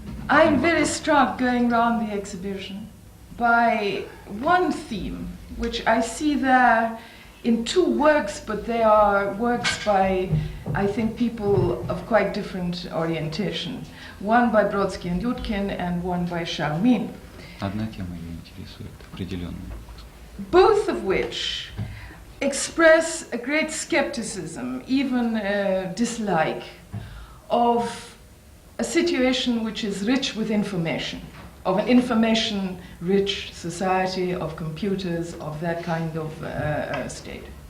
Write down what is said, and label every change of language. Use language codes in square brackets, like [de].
[en] I'm very struck going around the exhibition by one theme, which I see there in two works, but they are works by, I think, people of quite different orientation. One by Brodsky and Jurgen and one by Charmin. [ru] Одна тема ее интересует, определенная. [en] Both of which express a great skepticism, even dislike, of a situation which is rich with information, of an information-rich society, of computers, of that kind of state.